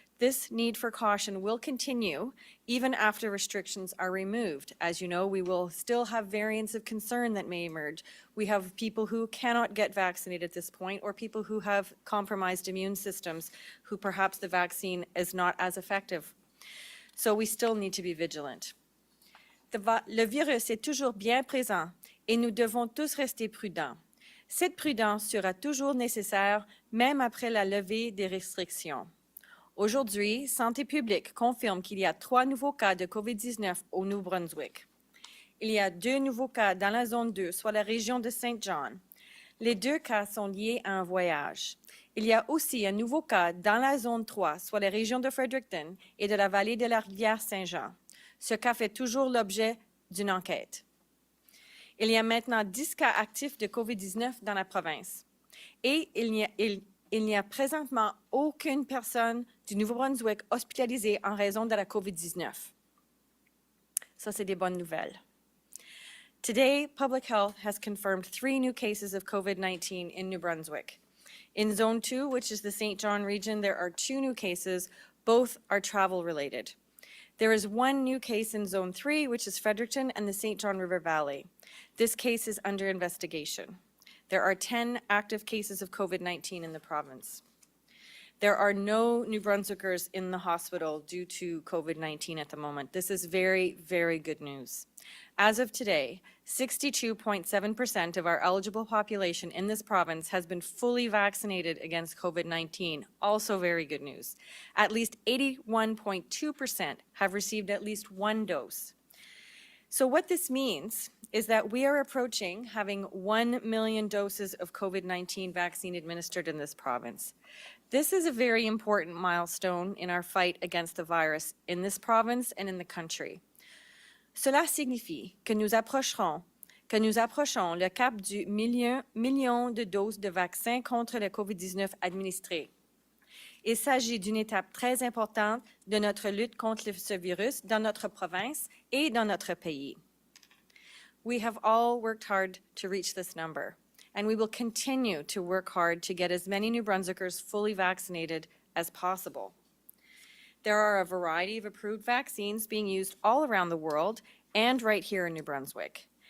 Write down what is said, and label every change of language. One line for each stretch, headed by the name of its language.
English: This need for caution will continue even after restrictions are removed. As you know, we will still have variants of concern that may emerge. We have people who cannot get vaccinated at this point, or people who have compromised immune systems, who perhaps the vaccine is not as effective. So we still need to be vigilant.
French: Le virus est toujours bien présent et nous devons tous rester prudents. Cette prudence sera toujours nécessaire, même après la levée des restrictions. Aujourd'hui, Santé publique confirme qu'il y a 3 nouveaux cas de COVID-19 au Nouveau-Brunswick. Il y a 2 nouveaux cas dans la zone 2, soit la région de Saint John. Les 2 cas sont liés à un voyage. Il y a aussi un nouveau cas dans la zone 3, soit la région de Fredericton et de la vallée de la rivière Saint-Jean. Ce cas fait toujours l'objet d'une enquête. Il y a maintenant 10 cas actifs de COVID-19 dans la province. Et il n'y a présentement aucune personne du Nouveau-Brunswick hospitalisée en raison de la COVID-19. Ça, c'est des bonnes nouvelles.
English: Today, Public Health has confirmed 3 new cases of COVID-19 in New Brunswick. In Zone 2, which is the Saint John region, there are 2 new cases. Both are travel-related. There is 1 new case in Zone 3, which is Fredericton and the Saint John River Valley. This case is under investigation. There are 10 active cases of COVID-19 in the province. There are no New Brunswickers in the hospital due to COVID-19 at the moment. This is very, very good news. As of today, 62.7% of our eligible population in this province has been fully vaccinated against COVID-19. Also very good news. At least 81.2% have received at least 1 dose. So what this means is that we are approaching having 1 million doses of COVID-19 vaccine administered in this province. This is a very important milestone in our fight against the virus in this province and in the country.
French: Cela signifie que nous approchons le cap du million de doses de vaccins contre le COVID-19 administrées. Il s'agit d'une étape très importante de notre lutte contre ce virus dans notre province et dans notre pays.
English: We have all worked hard to reach this number, and we will continue to work hard to get as many New Brunswickers fully vaccinated as possible. There are a variety of approved vaccines being used all around the world and right here in New Brunswick.